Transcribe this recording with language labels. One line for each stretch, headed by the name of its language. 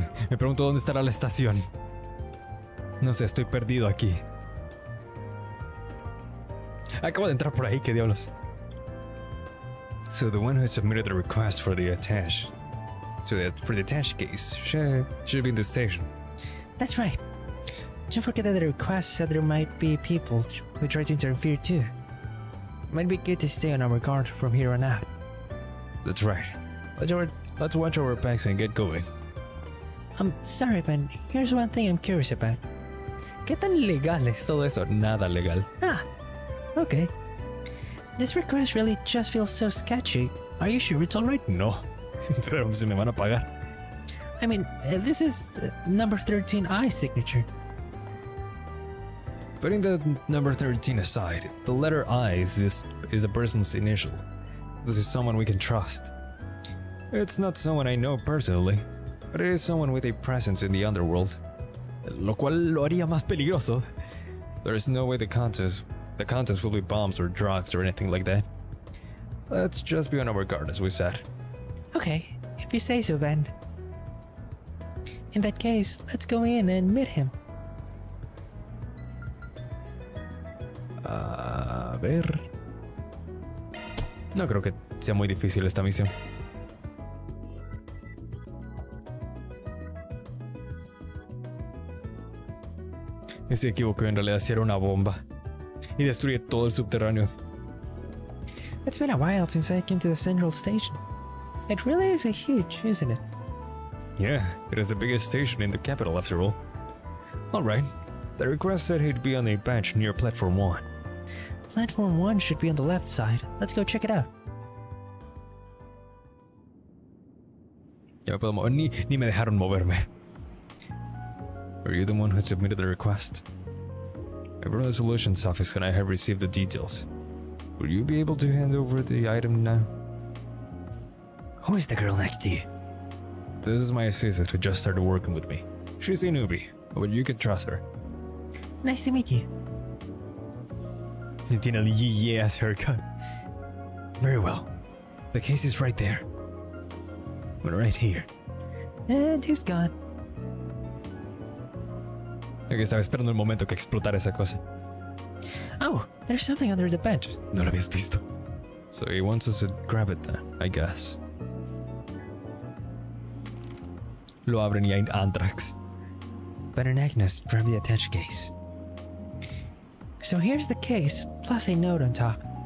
Spanish: Me pregunto dónde estará la estación. No sé, estoy perdido aquí. Acabo de entrar por ahí, qué diablos.
English: So the one who submitted the request for the attach, for the attached case, should be in the station. That's right. Don't forget that the request said there might be people who try to interfere too. Might be good to stay on our guard from here on out. That's right. Let's watch our backs and get going. I'm sorry, but here's one thing I'm curious about.
Spanish: ¿Qué tan legal es todo eso? Nada legal. Ah, okay.
English: This request really just feels so sketchy. Are you sure it's alright?
Spanish: No, pero se me van a pagar.
English: I mean, this is number 13I signature. Putting the number 13 aside, the letter I is the person's initial. This is someone we can trust. It's not someone I know personally, but it is someone with a presence in the underworld.
Spanish: Lo cual lo haría más peligroso.
English: There is no way the contents will be bombs or drugs or anything like that. Let's just be on our guard, as we said. Okay, if you say so, then. In that case, let's go in and meet him.
Spanish: A ver. No creo que sea muy difícil esta misión. Se equivocó, en realidad sí era una bomba. Y destruye todo el subterráneo.
English: It's been a while since I came to the central station. It really is a huge, isn't it? Yeah, it is the biggest station in the capital after all. Alright, the request said he'd be on a bench near platform 1. Platform 1 should be on the left side. Let's go check it out.
Spanish: Ya me puedo mover, ni me dejaron moverme.
English: Are you the one who submitted the request? I'm from the solutions office and I have received the details. Will you be able to hand over the item now? Who is the girl next to you? This is my assistant who just started working with me. She's a newbie, but you can trust her. Nice to meet you.
Spanish: Tiene el
English: yee-ass haircut. Very well. The case is right there. But right here. And he's gone.
Spanish: Ok, estaba esperando el momento que explotara esa cosa.
English: Oh, there's something under the bed.
Spanish: No lo habías visto.
English: So he wants us to grab it then, I guess.
Spanish: Lo abren y hay anthrax.
English: Better than Agnes, grab the attached case. So here's the case, plus a note on top.